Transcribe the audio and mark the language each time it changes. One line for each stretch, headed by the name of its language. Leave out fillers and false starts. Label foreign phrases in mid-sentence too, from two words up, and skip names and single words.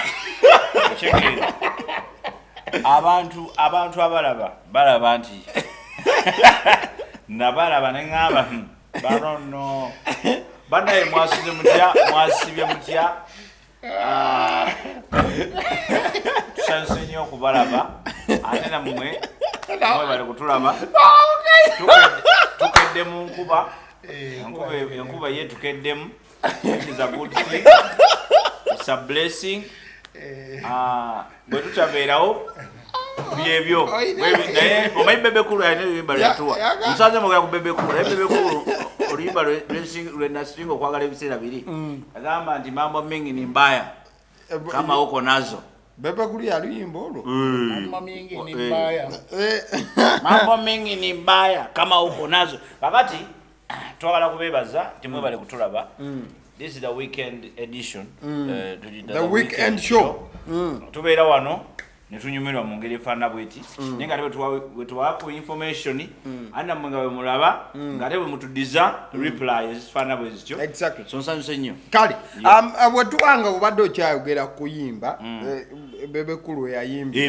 Ganda: abantu balaba nti nabalaba neŋŋamba barono banaye mwasibye mutya tusanise nnyo okubalaba ate nammwe bali kutulaba tukedde mu nkuba enkuba ye tukeddemu.
English: It is a good thing. It's a blessing.
Ganda: Bwe tutabeerawo byebyo naye omanyi bebekulu alina ebiyimba lyatuwa musanze mwogera ku bebekulu naye bebekulu oluyimba lwe nasinga okwagala ebiseera biri agamba nti
Swahili: mambo mingi ni mbaya kama uko nazo
Ganda: bebekulu yaluyimba olwo
Swahili: mambo mingi ni mbaya kama uko nazo
Ganda: kakati twagala kubebaza timwebale kutulaba.
English: This is the weekend edition. The weekend show.
Ganda: Tubeera wano netunyumirwa mu ngeri efaana bweti naye nga bwe tuwaako
English: information anda
Ganda: mwe nga bwe mulaba nga ate bwe mutudiza reply ezifaana bwe zityo so nsanyuse nnyo kale bwe tuwanga obadde okyayogera kuyimba bebekulu yayimba